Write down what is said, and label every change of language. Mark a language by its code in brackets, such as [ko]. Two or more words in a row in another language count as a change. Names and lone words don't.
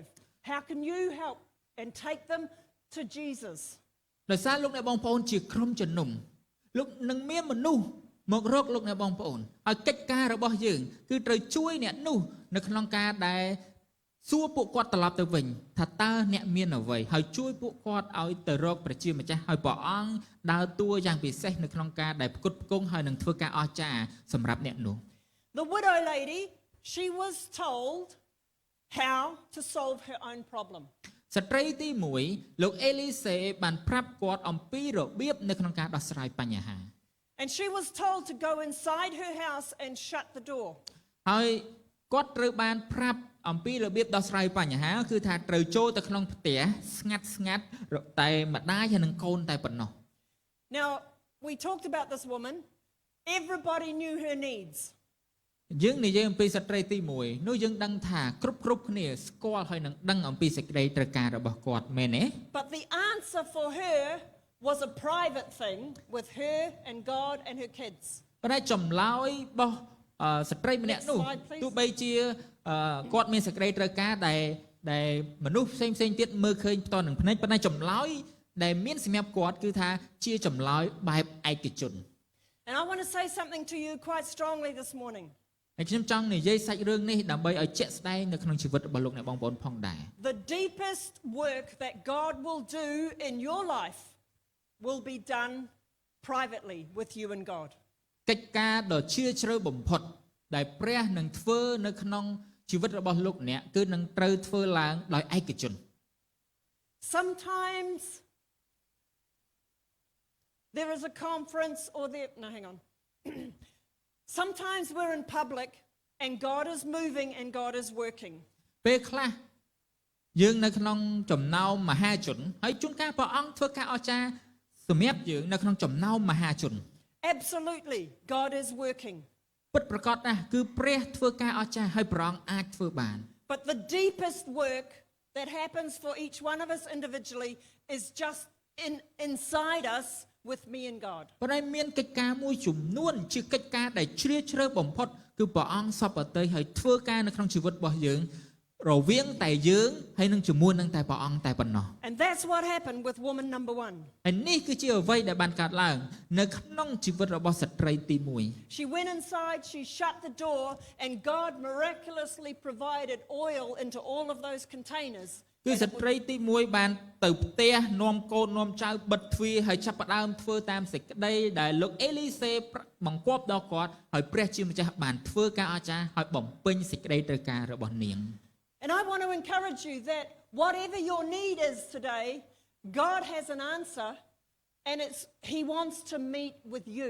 [en] How can you help? And take them to Jesus. [km] ដោយសារលោកអ្នកបងប្អូនជាក្រុមជំនុំលោកនឹងមានមនុស្សមករកលោកអ្នកបងប្អូនហើយកិច្ចការរបស់យើងគឺត្រូវជួយអ្នកនោះនៅក្នុងការដែលសួរពួកគាត់ត្រឡប់ទៅវិញថាតើអ្នកមានអ្វីហើយជួយពួកគាត់ឲ្យទៅរកព្រះជាម្ចាស់ហើយព្រះអង្គដើរតួយ៉ាងពិសេសនៅក្នុងការដែលផ្គត់ផ្គង់ហើយនឹងធ្វើការអស្ចារ្យសម្រាប់អ្នកនោះ [en] The widow lady, she was told how to solve her own problem. [km] ស្ត្រីទី1លោកអេលីសេបានប្រាប់គាត់អំពីរបៀបនៅក្នុងការដោះស្រាយបញ្ហា [en] And she was told to go inside her house and shut the door. [km] ហើយគាត់ត្រូវបានប្រាប់អំពីរបៀបដោះស្រាយបញ្ហាគឺថាត្រូវចូលទៅក្នុងផ្ទះស្ងាត់តែម្ដាយហើយនឹងកូនតែប៉ុណ្ណោះ [en] Now, we talked about this woman. Everybody knew her needs. [km] យើងនិយាយអំពីស្ត្រីទី1នោះយើងដឹងថាគ្រប់គ្នាស្គាល់ហើយនឹងដឹងអំពីសេចក្តីត្រូវការរបស់គាត់មែនទេ [en] But the answer for her was a private thing with her and God and her kids. [km] ប៉ុន្តែចម្លើយរបស់ស្ត្រីម្នាក់នោះទោះបីជាគាត់មានសេចក្តីត្រូវការដែលមនុស្សផ្សេងទៀតមើលឃើញផ្ទាល់នឹងភ្នែកប៉ុន្តែចម្លើយដែលមានសម្រាប់គាត់គឺថាជាចម្លើយបែបឯកជន [en] And I want to say something to you quite strongly this morning. [km] ហើយខ្ញុំចង់និយាយសាច់រឿងនេះដើម្បីឲ្យជាក់ស្ដែងនៅក្នុងជីវិតរបស់លោកអ្នកបងប្អូនផងដែរ [en] The deepest work that God will do in your life will be done privately with you and God. [km] កិច្ចការដ៏ជ្រាលជ្រៅបំផុតដែលព្រះនឹងធ្វើនៅក្នុងជីវិតរបស់លោកអ្នកគឺនឹងត្រូវធ្វើឡើងដោយឯកជន [en] Sometimes there is a conference or there no hang on. Sometimes we're in public and God is moving and God is working. [km] ពេលខ្លះយើងនៅក្នុងចំណោមមហាជនហើយជួនកាលព្រះអង្គធ្វើការអស្ចារ្យសម្រាប់យើងនៅក្នុងចំណោមមហាជន [en] Absolutely, God is working. [km] ពិតប្រាកដណាស់គឺព្រះធ្វើការអស្ចារ្យហើយព្រះអង្គអាចធ្វើបាន [en] But the deepest work that happens for each one of us individually is just inside us with me and God. [km] ប៉ុន្តែមានកិច្ចការមួយចំនួនជាកិច្ចការដែលជ្រាលជ្រៅបំផុតគឺព្រះអង្គសពតិហើយធ្វើការនៅក្នុងជីវិតរបស់យើងរវាងតែយើងហើយនឹងជាមួយនឹងតែព្រះអង្គតែប៉ុណ្ណោះ [en] And that's what happened with woman number 1. [km] ហើយនេះគឺជាអ្វីដែលបានកើតឡើងនៅក្នុងជីវិតរបស់ស្ត្រីទី1 [en] She went inside, she shut the door, and God miraculously provided oil into all of those containers. [km] គឺស្ត្រីទី1បានទៅផ្ទះនាំកូននាំចៅបិទទ្វារហើយចាប់ផ្ដើមធ្វើតាមសេចក្តីដែលលោកអេលីសេបង្គាប់ដល់គាត់ហើយព្រះជាម្ចាស់បានធ្វើការអស្ចារ្យហើយបំពេញសេចក្តីត្រូវការរបស់នាង [en] And I want to encourage you that whatever your need is today, God has an answer, and He wants to meet with you.